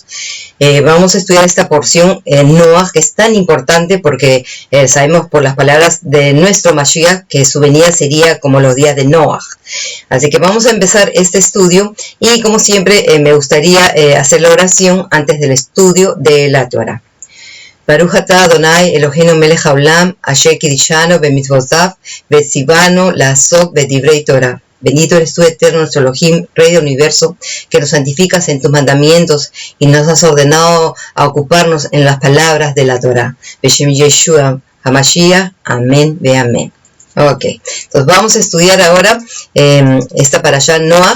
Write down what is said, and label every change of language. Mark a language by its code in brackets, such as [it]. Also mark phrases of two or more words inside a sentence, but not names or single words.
[es] Vamos a estudiar esta porción en Noach, que es tan importante porque sabemos por las palabras de nuestro Mashiach que su venida sería como los días de Noach. Así que vamos a empezar este estudio, y como siempre me gustaría hacer la oración antes del estudio de la Torah. [he] ברוך אתה אדוני אלוהינו מלך העולם אשר קידשנו במצוותיו וציוונו לעסוק בדברי תורה. [es] Bendito eres tú, eterno nuestro Elohim, Rey del universo, que nos santificas en tus mandamientos y nos has ordenado a ocuparnos en las palabras de la Torah. [he] בשם ישוע המשיח, אמן ואמן. [es] Ok, entonces vamos a estudiar ahora esta parashá Noach.